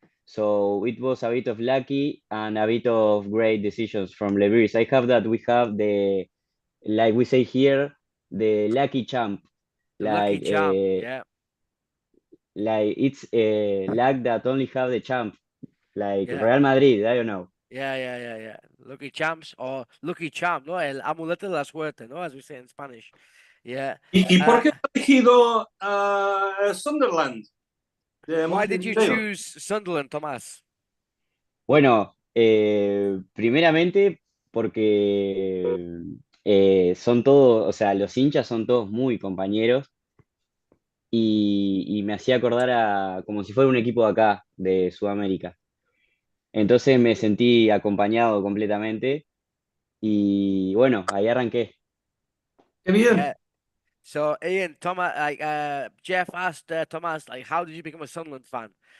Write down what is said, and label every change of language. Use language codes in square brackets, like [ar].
[en] So it was a bit of lucky and a bit of great decisions from Lebris. I have that we have like we say here, the lucky champ. Lucky champ, yeah. Like it's a luck that only have the champ, like Yeah. Real Madrid. I don't know. Yeah. Lucky champs or lucky champ, ¿no? [es] El amuleto de la suerte, ¿no? [en] As we say in Spanish. Yeah. [es] ¿Y por qué has elegido Sunderland? [en] Why did you choose Sunderland, Tomás? [es] Bueno, primeramente porque son todos, o sea, los hinchas son todos muy compañeros y me hacía acordar como si fuera un equipo de acá, de Sudamérica. Entonces me sentí acompañado completamente y bueno, ahí arranqué. ¡Qué bien! [en] So Ian, Thomas, Jeff asked Thomas, how did you become a Sunderland fan?